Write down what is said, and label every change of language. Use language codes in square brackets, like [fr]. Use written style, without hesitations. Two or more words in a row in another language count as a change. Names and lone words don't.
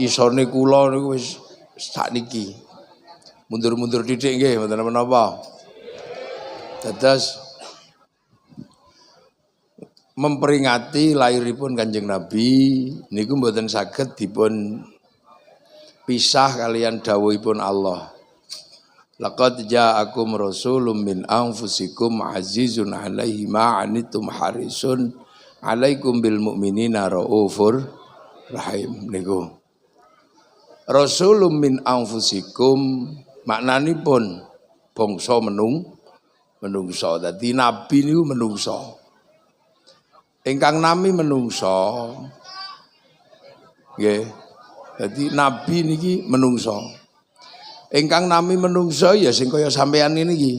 [jv] Isone kula niku wis sakniki. Mundur-mundur didik nggih, mboten menapa. Dados memperingati lahiripun Kanjeng Nabi niku mboten saged dipun pisah kalian dawuhipun Allah. [ar] لقد جاءكم رسول من أنفسكم عزيز عليه ما عنتم حريص عليكم بالمؤمنين رءوف رحيم niku. رسول من أنفسكم [jv] maknanipun bangsa menungso. Dadi nabi niku menungso. Ingkang nami menungso. Nggih. Dadi nabi niki menungso. Ingkang nami menungso ya sing kaya sampean niki.